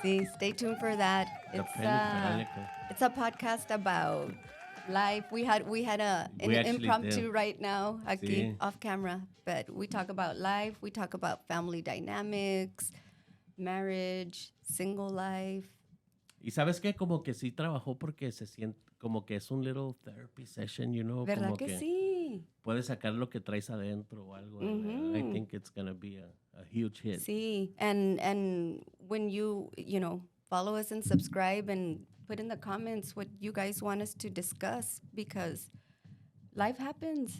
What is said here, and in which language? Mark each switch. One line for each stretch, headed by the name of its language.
English: Sí, stay tuned for that. It's a podcast about life. We had an impromptu right now, aquí,
Spanish: sí.
English: off camera, but we talk about life. We talk about family dynamics, marriage, single life.
Spanish: Y sabes qué, como que sí trabajó porque se siente como que es un
English: little therapy session, you know,
Spanish: ¿Verdad como que sí? Puedes sacar lo que traes adentro o algo.
English: I think it's gonna be a huge hit. Sí, and when you follow us and subscribe and put in the comments what you guys want us to discuss, because life happens.